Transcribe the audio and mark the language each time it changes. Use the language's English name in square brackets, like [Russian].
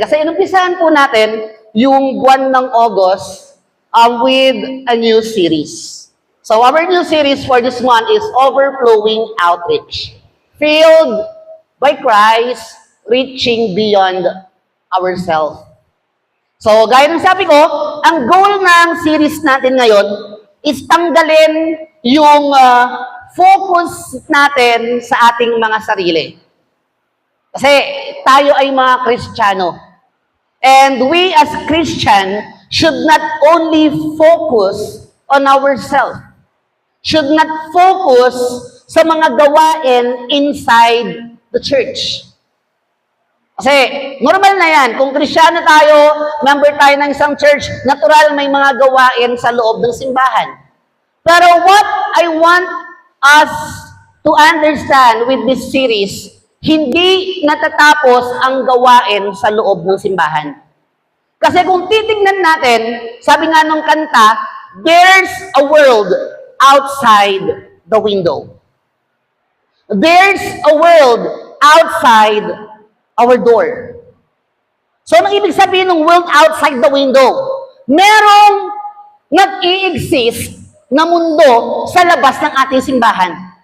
[Filipino] Kasi inumpisahan po natin yung buwan ng August [English] with a new series. So our new series for this month is Overflowing Outreach. Filled by Christ, reaching beyond ourselves. [Filipino] So gaya ng sabi ko, ang goal ng series natin ngayon is tanggalin yung focus natin sa ating mga sarili. Kasi tayo ay mga Kristiyano. [English] And we as Christian should not only focus on ourselves. Should not focus [Filipino] sa mga gawain [English] inside the church. [Filipino] Kasi normal na yan. Kung Kristiyano tayo, member tayo ng isang church, natural may mga gawain sa loob ng simbahan. Pero [English] what I want us to understand with this series, [Filipino] hindi natatapos ang gawain sa loob ng simbahan. Kasi kung titignan natin, sabi nga nung kanta, [English] there's a world outside the window. There's a world outside our door. [Filipino] So, anong ibig sabihin ng world outside the window? Merong nag-i-exist na mundo sa labas ng ating simbahan.